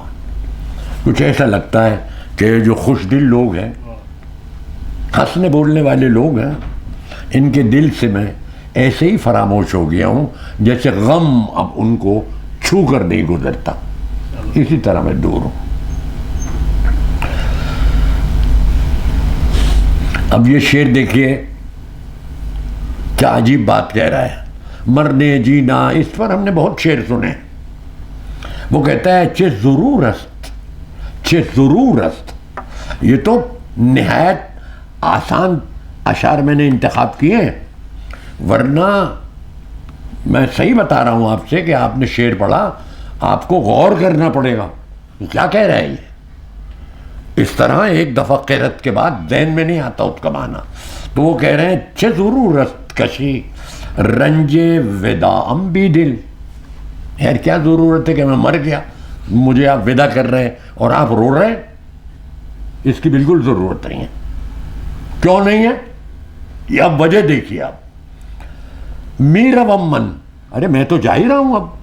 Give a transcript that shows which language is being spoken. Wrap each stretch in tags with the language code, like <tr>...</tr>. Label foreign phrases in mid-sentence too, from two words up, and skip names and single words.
<ur>کچھ ایسا لگتا ہے کہ جو خوش دل لوگ ہیں, ہنسنے بولنے والے لوگ ہیں, ان کے دل سے میں ایسے ہی فراموش ہو گیا ہوں جیسے غم اب ان کو چھو کر نہیں گزرتا, اسی طرح میں دور ہوں. اب یہ شعر دیکھیے کیا عجیب بات کہہ رہا ہے. مرنے جینا, اس پر ہم نے بہت شعر سنے. وہ کہتا ہے</ur> <fa>چه ضرور است.</fa> <ur>یہ تو نہایت آسان اشعار میں نے انتخاب کیے ہیں, ورنہ میں صحیح بتا رہا ہوں آپ سے کہ آپ نے شعر پڑھا, آپ کو غور کرنا پڑے گا کیا کہہ رہا ہے یہ. اس طرح ایک دفعہ قرت کے بعد ذہن میں نہیں آتا اس کا معنی. تو وہ کہہ رہے ہیں</ur> <fa>چه ضرورت کشی رنج وداعم بی دل.</fa> <ur>یار کیا ضرورت ہے کہ میں مر گیا, مجھے آپ ودا کر رہے ہیں اور آپ رو رہے ہیں؟ اس کی بالکل ضرورت نہیں ہے. کیوں نہیں ہے؟ یہ اب وجہ دیکھیے آپ. میرا ومن, ارے میں تو جا ہی رہا ہوں اب.</ur>